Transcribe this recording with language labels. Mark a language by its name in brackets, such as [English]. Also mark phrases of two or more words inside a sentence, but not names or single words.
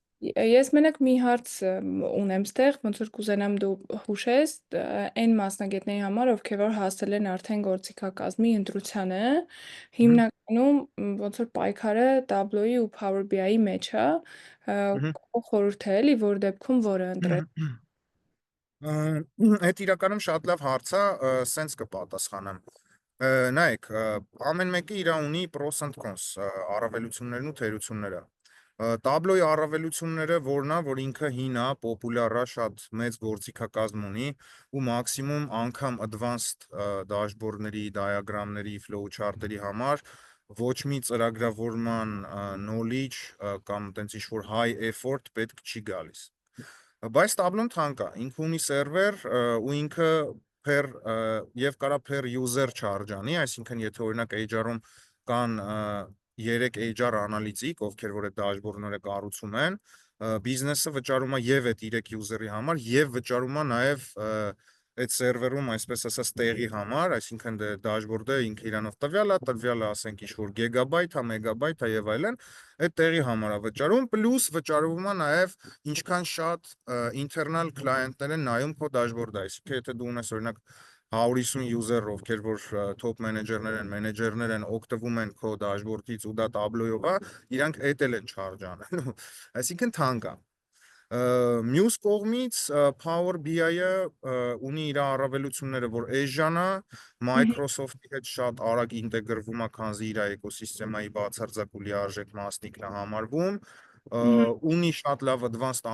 [Armenian] Ես մենակ մի հարց ունեմ ստեղ, ոնց որ կուզենամ դու հուշես, այն մասնագետների համար, ովքեր որ հասել են արդեն գործիքակազմի ընտրությանը, հիմնականում ոնց որ պայքարը Tableau-ի ու Power BI-ի մեջ է, խորհուրդ է էլի, որ դեպքում որը ընտրել։ Այդ իրականում շատ լավ հարց է, սենց կպատասխանեմ։ Նայեք, ամեն մեկը իր ունի [English] pros and [Armenian] cons, առավելություններն ու թերությունները։ Tableau-ի առավելությունները որն է, որ ինքը հին է, պոպուլյար է, շատ մեծ գործիքակազմ ունի ու մաքսիմում անգամ [English] advanced dashboard- [Armenian] ների, diagram-ների, flowchart-երի համար ոչ մի ծրագրավորման knowledge կամ տենց ինչ-որ [English] high effort [Armenian] պետք չի գալիս։ Բայց Tableau-ն թանկ է, ինքը ունի սերվեր ու ինքը եւ կարա [English] per user charge [Armenian] անի, այսինքն եթե օրինակ HR-ում կան 3 HR անալիտիկ, ովքեր որ այդ դաշբորդները կառուցում են, բիզնեսը վճարում է եւ այդ 3 user-ի համար եւ վճարում է նաեւ այդ սերվերում, այսպես ասած, տեղի համար, այսինքն դաշբորդը ինքը իրանով տվյալը, ասենք ինչ-որ գիգաբայթ, մեգաբայթ եւ այլն, այդ տեղի համար է վճարում, պլյուս վճարվում է նաեւ ինչքան շատ [English] internal client- [Armenian] ներ են նայում քո դաշբորդը, այսինքն եթե դու ունես օրինակ 150 user, ովքեր որ [English] top manager- [Armenian] ներ են, մենեջերներ են, օգտվում են քո դաշբորդից ու դա Tableau-ով է, իրանք էդ էլ են charge անելու, այսինքն թանկ է։ Մյուս կողմից Power BI-ը ունի իր առավելությունները, որ էժան է, Microsoft-ի հետ շատ արագ ինտեգրվում է, քանզի իր էկոսիստեմայի բացարձակ ու լիարժեք մասնիկն է համարվում, ունի շատ լավ advanced